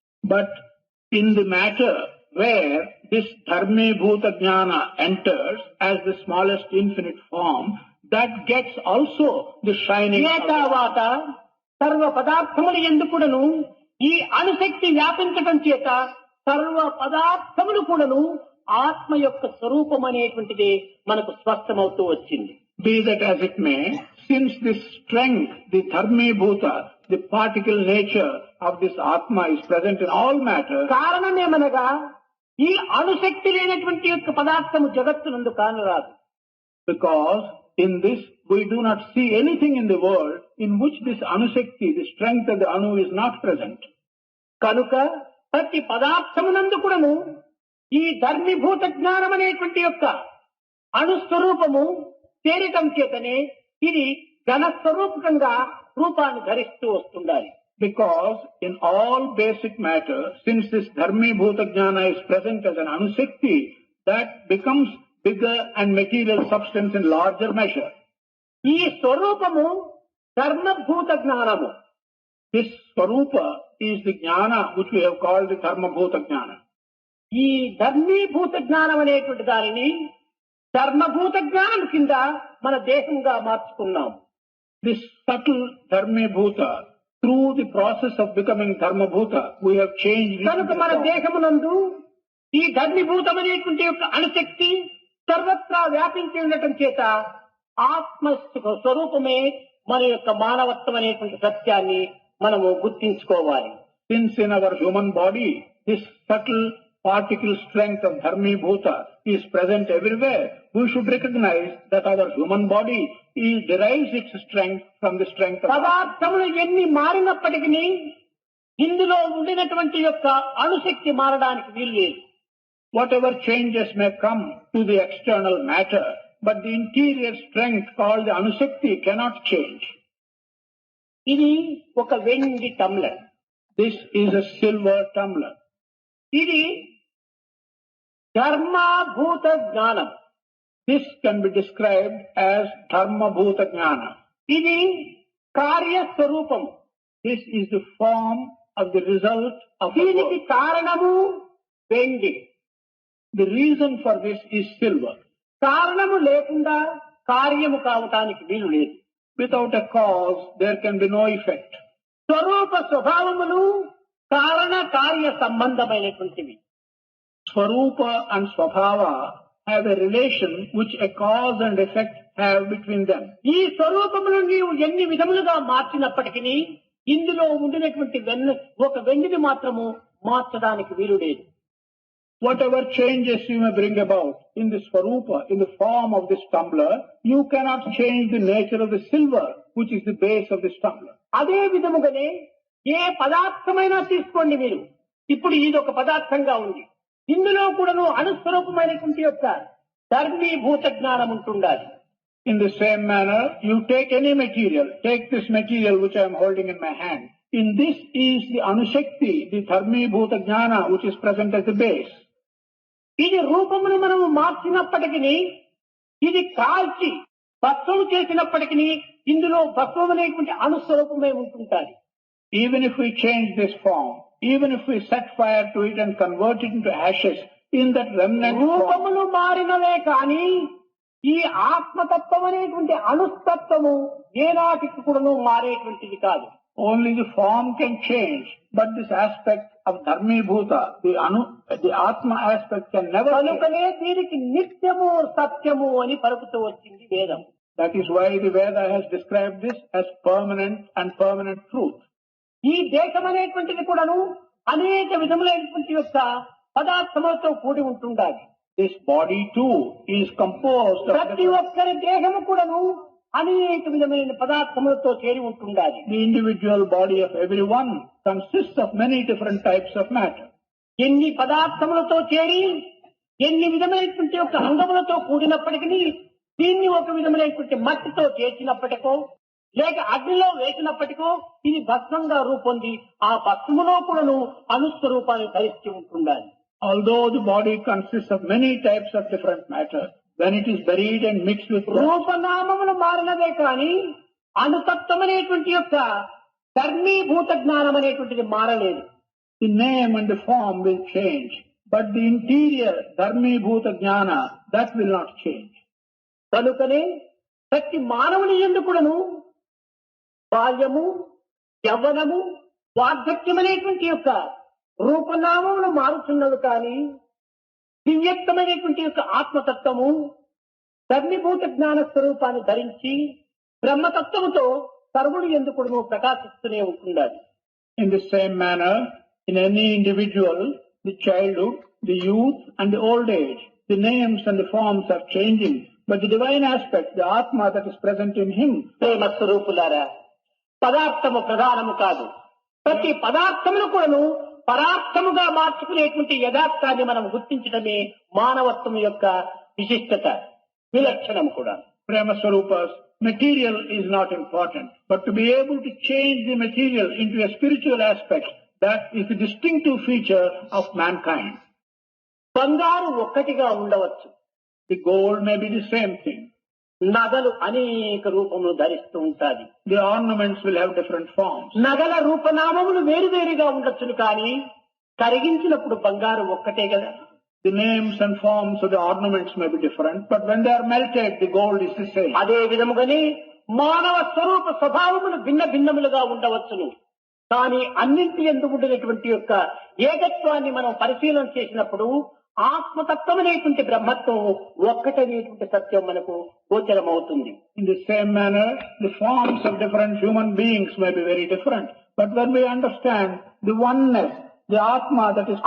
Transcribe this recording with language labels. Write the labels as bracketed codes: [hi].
[en] But in the matter where this Dharmi Bhuta Jnana enters as the smallest infinite form, that gets also the shining. [te] ఏ తర్వాత సర్వ పదార్థములు ఎందుకును ఈ అణుశక్తి వ్యాపించటం చేత సర్వ పదార్థములు కూడాను ఆత్మ యొక్క స్వరూపం అనేటువంటిది మనకు స్పష్టమవుతూ వచ్చింది. [en] Be that as it may, since this strength, the Dharmi Bhuta, the particle nature of this Atma is present in all matter. [te] కారణమేమనగా ఈ అణుశక్తి లేనటువంటి యొక్క పదార్థము జగత్తునందు కానరాదు. [en] Because in this we do not see anything in the world in which this Anushakti, the strength of the Anu is not present. [te] కనుక ప్రతి పదార్థమునందు కూడాను ఈ ధర్మీభూత జ్ఞానం అనేటువంటి యొక్క అణుస్వరూపము చేరటం చేతనే ఇది ఘనస్వరూపకంగా రూపాన్ని ధరిస్తూ వస్తుండాలి. [en] Because in all basic matter, since this dharmi bhuta jnana is present as an anushakti, that becomes bigger and material substance in larger measure. [te] ఈ స్వరూపము ధర్మభూత జ్ఞానము. [en] This swarupa is the jnana which we have called the dharma bhuta jnana. [te] ఈ ధర్మీభూత జ్ఞానం అనేటువంటి దానిని ధర్మభూత జ్ఞానం కింద మన దేహంగా మార్చుకున్నాం. [en] This subtle dharmi bhuta, through the process of becoming dharma bhuta, we have changed. [te] కనుక మన దేహమునందు ఈ ధర్మీభూతం అనేటువంటి యొక్క అణుశక్తి సర్వత్రా వ్యాపించి ఉండటం చేత ఆత్మ స్వరూపమే మన యొక్క మానవత్వం అనేటువంటి సత్యాన్ని మనము గుర్తించుకోవాలి. [en] Since in our human body, this subtle particle strength of dharmi bhuta is present everywhere, we should recognize that our human body derives its strength from the strength of [te] పదార్థములు ఎన్ని మారినప్పటికీ ఇందులో ఉండినటువంటి యొక్క అణుశక్తి మారడానికి వీలు లేదు. [en] Whatever changes may come to the external matter, but the interior strength called the Anushakti cannot change. [te] ఇది ఒక వెండి టమ్లర్. [en] This is a silver tumbler. [te] ఇది ధర్మభూత జ్ఞానం. [en] This can be described as dharma bhuta jnana. [te] ఇది కార్యస్వరూపం. [en] This is the form of the result of the [te] దీనికి [en] work. [te] కారణము వెండి. [en] The reason for this is silver. [te] కారణము లేకుండా కార్యము కావటానికి వీలు లేదు. [en] Without a cause, there can be no effect. [te] స్వరూప స్వభావములు కారణ కార్య సంబంధమైనటువంటివి. [en] Swarupa and Swabhava have a relation which a cause and effect have between them. [te] ఈ స్వరూపమును నీవు ఎన్ని విధములుగా మార్చినప్పటికీ ఇందులో ఉండినటువంటి ఒక వెండిని మాత్రము మార్చడానికి వీలు లేదు. [en] Whatever changes you may bring about in the Swarupa, in the form of this tumbler, you cannot change the nature of the silver, which is the base of this tumbler. [te] అదే విధముగానే ఏ పదార్థమైనా తీసుకోండి మీరు. ఇప్పుడు ఇది ఒక పదార్థంగా ఉంది. ఇందులో కూడాను అణుస్వరూపమైనటువంటి యొక్క ధర్మీభూత జ్ఞానం ఉంటుండాలి. [en] In the same manner, you take any material, take this material which I am holding in my hand. In this is the Anushakti, the Dharmi Bhuta Jnana, which is present as the base. [te] ఇది రూపమును మనము మార్చినప్పటికీ ఇది కాల్చి భస్మము చేసినప్పటికీ ఇందులో భస్మం అనేటువంటి అణుస్వరూపమే ఉంటుంటాది. [en] Even if we change this form, even if we set fire to it and convert it into ashes, in that remnant form, [te] రూపములు మారినవే కానీ ఈ ఆత్మతత్వం అనేటువంటి అణుస్తత్వము ఏనాటికి కూడాను మారేటువంటిది కాదు. [en] only the form can change, but this aspect of Dharmi Bhuta, the Atma aspect can never change. [te] కనుకనే దీనికి నిత్యము సత్యము అని పలుకుతూ వచ్చింది వేదం. [en] That is why the Veda has described this as permanent and permanent truth. [te] ఈ దేశం అనేటువంటిది కూడాను అనేక విధములైనటువంటి యొక్క పదార్థములతో కూడి ఉంటుండాలి. [en] This body too is composed of [te] ప్రతి ఒక్కరి దేహము కూడాను అనేక విధమైన పదార్థములతో చేరి ఉంటుండాలి. [en] the individual body of everyone consists of many different types of matter. [te] ఎన్ని పదార్థములతో చేరి ఎన్ని విధమైనటువంటి యొక్క అంగములతో కూడినప్పటికీ దీన్ని ఒక విధమైనటువంటి మట్టితో చేర్చినప్పటికో లేక అగ్నిలో వేసినప్పటికో ఇది భస్మంగా రూపొంది ఆ భస్మములో కూడాను అణుస్వరూపాన్ని ధరించి ఉంటుండాలి. [en] Although the body consists of many types of different matter, when it is buried and mixed with [te] రూపనామములు మారినదే కానీ అణుతత్వం అనేటువంటి యొక్క ధర్మీభూత జ్ఞానం అనేటువంటిది మారలేదు. [en] the name and the form will change, but the interior Dharmi Bhuta Jnana, that will not change. [te] కనుకనే ప్రతి మానవుని యందు కూడాను బాల్యము యవ్వనము వార్ధక్యం అనేటువంటి యొక్క రూపనామములు మారుతున్నవి కానీ దివ్యత్వమైనటువంటి యొక్క ఆత్మతత్వము ధర్మీభూత జ్ఞాన స్వరూపాన్ని ధరించి బ్రహ్మతత్వముతో సర్వుడు ఎందుకు ప్రకాశిస్తూనే ఉంటుండాలి. [en] In the same manner, in any individual, the childhood, the youth and the old age, the names and the forms are changing, but the divine aspect, the Atma that is present in him, [te] ప్రేమ స్వరూపులారా, పదార్థము ప్రధానము కాదు. ప్రతి పదార్థమును కూడాను పరార్థముగా మార్చుకునేటువంటి యథార్థాన్ని మనం గుర్తించడమే మానవత్వం యొక్క విశిష్టత, విలక్షణం కూడా. [en] Prema Swarupas, material is not important, but to be able to change the material into a spiritual aspect, that is the distinctive feature of mankind. [te] బంగారు ఒక్కటిగా ఉండవచ్చు. [en] The gold may be the same thing. [te] నగలు అనేక రూపములు ధరిస్తూ ఉంటాది. [en] The ornaments will have different forms. [te] నగల రూపనామములు వేరువేరుగా ఉండొచ్చును, కానీ కరిగించినప్పుడు బంగారు ఒక్కటే కదా. [en] The names and forms of the ornaments may be different, but when they are melted, the gold is the same. [te] అదే విధముగానే మానవ స్వరూప స్వభావములు భిన్న భిన్నములుగా ఉండవచ్చును, కానీ అన్నింటి యందు ఉండినటువంటి యొక్క ఏకత్వాన్ని మనం పరిశీలన చేసినప్పుడు ఆత్మతత్వం అనేటువంటి బ్రహ్మత్వం ఒక్కటనేటువంటి సత్యం మనకు గోచరమవుతుంది. [en] In the same manner, the forms of different human beings may be very different, but when we understand the oneness, the Atma that is